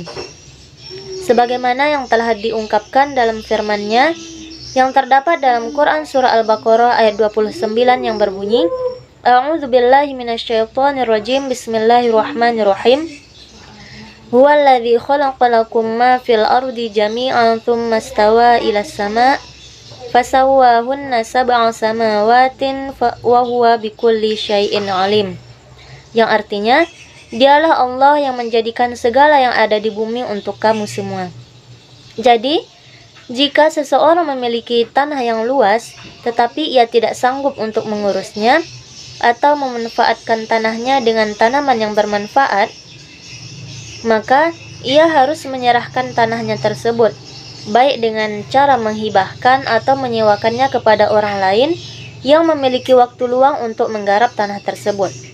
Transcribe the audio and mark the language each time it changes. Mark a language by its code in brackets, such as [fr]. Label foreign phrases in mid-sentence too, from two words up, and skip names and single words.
[id] Sebagaimana yang telah diungkapkan dalam firman-Nya yang terdapat dalam Quran surah Al-Baqarah ayat 29 yang berbunyi, [ar] أعوذ بالله من الشيطان الرجيم، بسم الله الرحمن الرحيم. هو الذي خلق لكم ما في الأرض جميعا ثم استوى إلى السماء فسواهن سبع سماوات وهو بكل شيء عليم. [id] Yang artinya, Dialah Allah yang menjadikan segala yang ada di bumi untuk kamu semua. Jadi, jika seseorang memiliki tanah yang luas, tetapi ia tidak sanggup untuk mengurusnya, atau memanfaatkan tanahnya dengan tanaman yang bermanfaat, maka ia harus menyerahkan tanahnya tersebut, baik dengan cara menghibahkan atau menyewakannya kepada orang lain yang memiliki waktu luang untuk menggarap tanah tersebut.